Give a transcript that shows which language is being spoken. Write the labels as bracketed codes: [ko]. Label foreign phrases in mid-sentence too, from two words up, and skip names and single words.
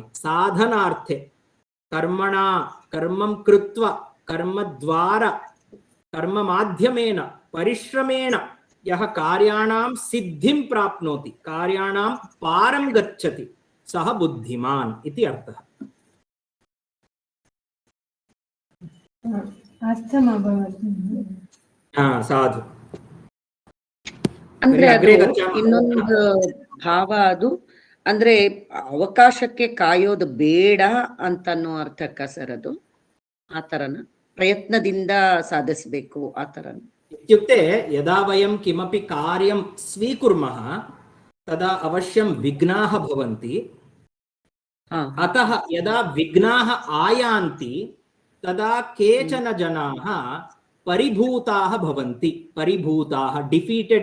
[sa] साधनार्थे कर्मणा, कर्मं कृत्वा, कर्मद्वारा, कर्ममाध्यमेन, परिश्रमेण यः कार्याणां सिद्धिं प्राप्नोति, कार्याणां पारं गच्छति, सः बुद्धिमान् इति अर्थः। [kn] ಸಾಧು. ಅಂದ್ರೆ ಅದು ಇನ್ನೊಂದು ಭಾವ, ಅದು ಅಂದ್ರೆ ಅವಕಾಶಕ್ಕೆ ಕಾಯೋದು ಬೇಡ ಅಂತನ್ನೋ ಅರ್ಥಕ್ಕ ಸರ್ ಅದು ಆ ತರನ ಪ್ರಯತ್ನದಿಂದ ಸಾಧಿಸಬೇಕು ಆ ತರನ [sa] इत्युक्ते यदा वयं किमपि कार्यं स्वीकुर्मः तदा अवश्यं विघ्नाः भवन्ति अतः यदा विघ्नाः आयान्ति तदा केचन जनाः परिभूताः भवन्ति परिभूताः डिफीटेड